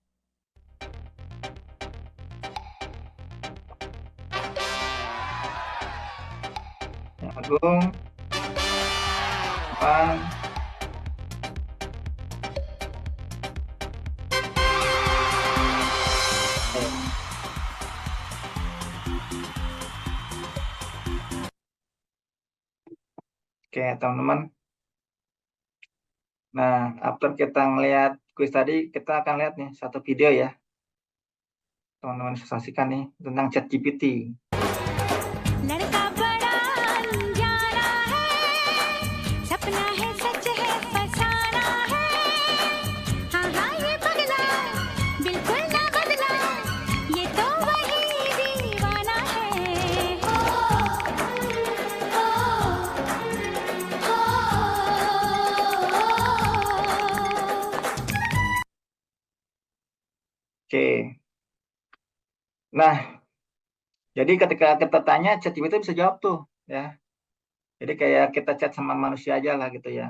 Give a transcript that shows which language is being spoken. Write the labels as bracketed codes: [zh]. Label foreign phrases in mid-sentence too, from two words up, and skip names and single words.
[id] Yang Agung, Pan, oke, teman-teman. Nah, after kita ngelihat kuis tadi, kita akan lihat nih satu video ya. Teman-teman bisa saksikan nih tentang ChatGPT. [hi] लड़का बड़ा अनजाना है सपना है सच है फसाना है हाँ हाँ ये पगला बिल्कुल ना बदला ये तो वही दीवाना है हो हो हो [id] Oke. Nah, jadi ketika kita tanya, ChatGPT bisa jawab tuh ya. Jadi kayak kita chat sama manusia aja lah gitu ya.